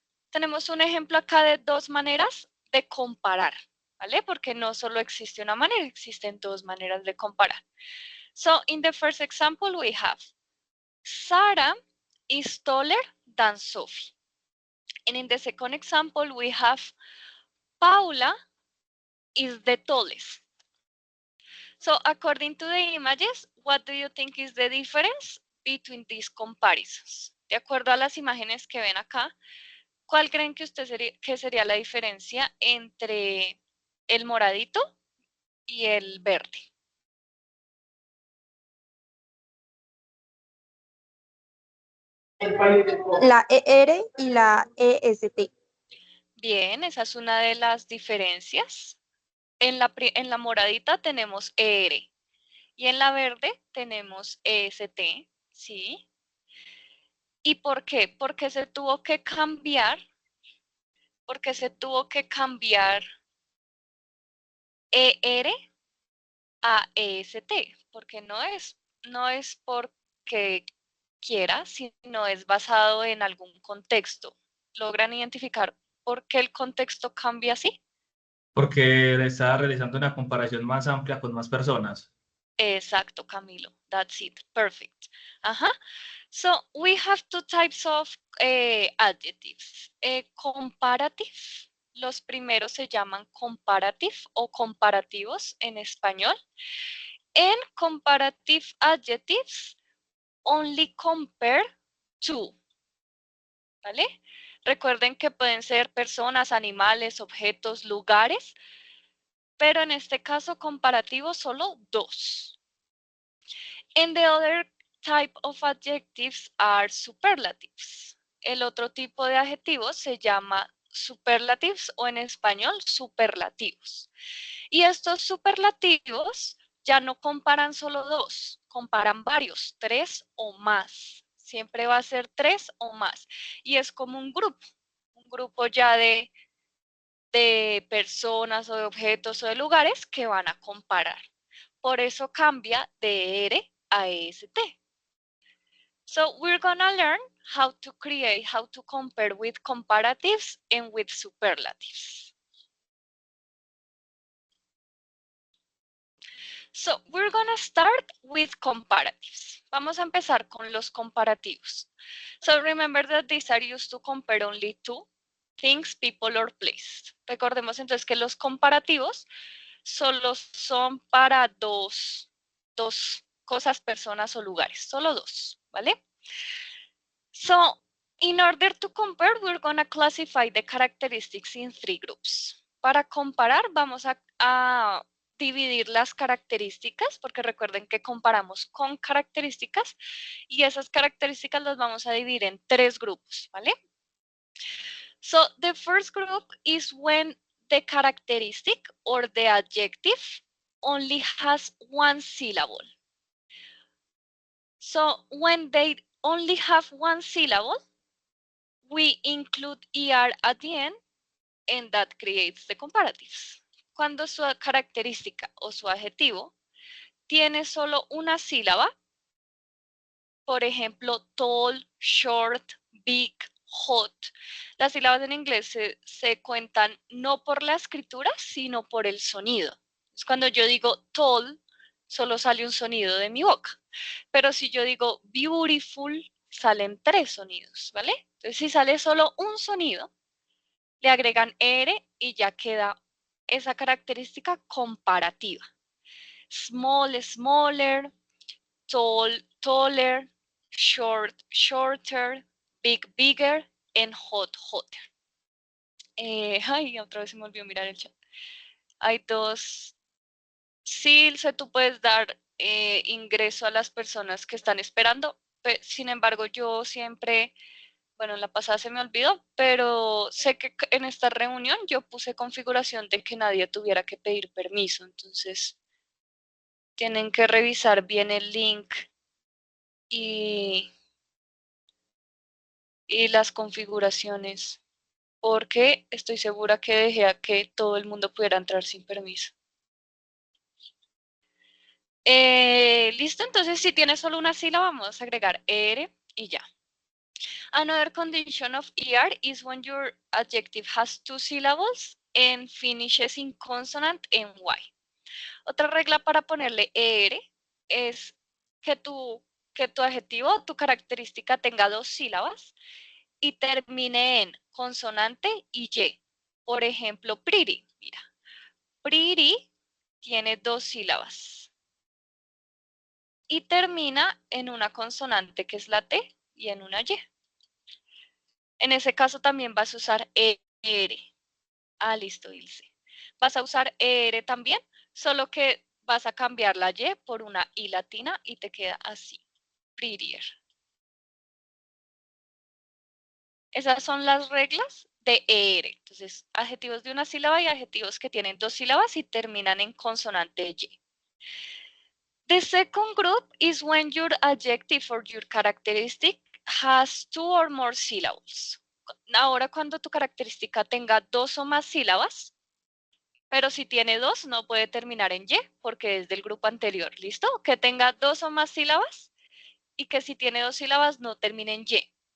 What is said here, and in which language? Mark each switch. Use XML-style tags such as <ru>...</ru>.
<es>Tenemos un ejemplo acá de dos maneras de comparar, ¿vale? Porque no solo existe una manera, existen dos maneras de comparar.</es> <en>So, in the first example, we have Sarah is taller than Sophie. And in the second example, we have Paula is the tallest. So, according to the images, what do you think is the difference between these comparisons?</en> <es>De acuerdo a las imágenes que ven acá, ¿cuál creen que sería la diferencia entre el moradito y el verde? La ER y la EST. Bien, esa es una de las diferencias. En la moradita tenemos ER y en la verde tenemos EST, ¿sí? ¿Y por qué? Porque se tuvo que cambiar, ER a EST, porque no es porque quiera, sino es basado en algún contexto. ¿Logran identificar por qué el contexto cambia así? Porque le estaba realizando una comparación más amplia con más personas. Exacto,</es> <en>Camilo. That's it. Perfect. Ajá. So we have two types of adjectives. Comparative.</en> <es>Los primeros se llaman comparative o comparativos en español.</es> <en>En comparative adjectives, only compare to.</en> <es>¿Vale? Recuerden que pueden ser personas, animales, objetos, lugares, pero en este caso comparativo solo dos.</es> <en>And the other type of adjectives are superlatives.</en> <es>El otro tipo de adjetivos se llama superlatives o en español superlativos. Y estos superlativos ya no comparan solo dos, comparan varios, 3 o más. Siempre va a ser 3 o más. Y es como un grupo ya de personas o de objetos o de lugares que van a comparar. Por eso cambia de ER a EST.</es> <en>So we're gonna learn how to compare with comparatives and with superlatives. So we're gonna start with comparatives.</en> <es>Vamos a empezar con los comparativos.</es> <en>So remember that these are used to compare only two things, people, or place.</en> <es>Recordemos entonces que los comparativos solo son para dos cosas, personas o lugares, solo dos, ¿vale?</es> <en>So in order to compare, we're gonna classify the characteristics in three groups.</en> <es>Para comparar, vamos a dividir las características, porque recuerden que comparamos con características, y esas características las vamos a dividir en tres grupos, ¿vale?</es> <en>So the first group is when the characteristic or the adjective only has one syllable. So when they only have one syllable, we include ER at the end, and that creates the comparatives.</en> <es>Cuando su característica o su adjetivo tiene solo una sílaba, por ejemplo, tall, short, big, hot. Las sílabas en inglés se cuentan no por la escritura, sino por el sonido. Es cuando yo digo tall, solo sale un sonido de mi boca. Pero si yo digo beautiful, salen tres sonidos, ¿vale? Entonces, si sale solo un sonido, le agregan ER y ya queda esa característica comparativa.</es> <en>Small, smaller, tall, taller, short, shorter, big, bigger, and hot, hotter.</en> <es>Ay, otra vez se me olvidó mirar el chat. Hay dos. Sí, tú puedes dar ingreso a las personas que están esperando. Sin embargo, yo siempre, bueno, la pasada se me olvidó, pero sé que en esta reunión yo puse configuración de que nadie tuviera que pedir permiso. Entonces, tienen que revisar bien el link y las configuraciones, porque estoy segura que dejé a que todo el mundo pudiera entrar sin permiso. Listo, entonces si tiene solo una sílaba, vamos a agregar ER y ya.</es> <en>Another condition of ER is when your adjective has two syllables and finishes in consonant and Y.</en> <es>Otra regla para ponerle ER es que tu adjetivo, tu característica tenga dos sílabas y termine en consonante y Y. Por ejemplo, pretty. Mira, pretty tiene dos sílabas y termina en una consonante que es la T y en una Y. En ese caso también vas a usar ER. Ah, listo, Ilse. Vas a usar ER también, solo que vas a cambiar la Y por una I latina y te queda así, prettier. Esas son las reglas de ER. Entonces, adjetivos de una sílaba y adjetivos que tienen dos sílabas y terminan en consonante Y.</es> <en>The second group is when your adjective or your characteristic has two or more syllables.</en> <es>Ahora, cuando tu característica tenga dos o más sílabas, pero si tiene dos, no puede terminar en Y, porque es del grupo anterior, ¿listo? Que tenga dos o más sílabas y que si tiene dos sílabas, no termine en Y.</es>